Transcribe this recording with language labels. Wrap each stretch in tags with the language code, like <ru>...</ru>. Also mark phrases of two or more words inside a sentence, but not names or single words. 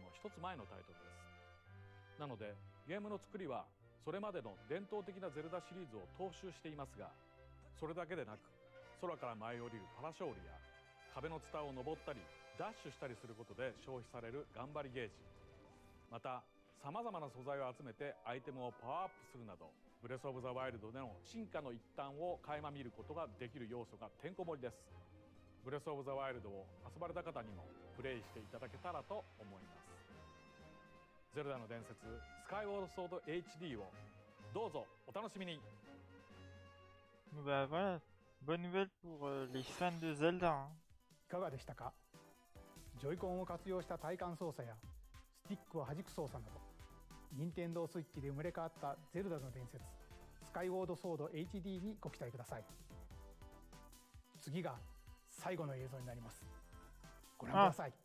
<ja>の一つ前のタイトルです。なのでゲームの作りはそれまでの伝統的なゼルダシリーズを踏襲していますが、それだけでなく空から舞い降りるパラショールや壁のツタを登ったりダッシュしたりすることで消費される頑張りゲージ、またさまざまな素材を集めてアイテムをパワーアップするなど、ブレスオブザワイルドでの進化の一端を垣間見ることができる要素がてんこ盛りです。ブレスオブザワイルドを遊ばれた方にもプレイしていただけたらと思います。ゼルダの伝説スカイウォードソード HD をどうぞお楽しみに。</ja> <fr>Bah voilà, bonne nouvelle pour les fans de Zelda. Hein.</fr> <ja>いかがでしたか？ジョイコンを活用した体感操作やスティックを弾く操作など、任天堂スイッチで生まれ変わったゼルダの伝説スカイウォードソード HD にご期待ください。次が最後の映像になります。ご覧ください。</ja>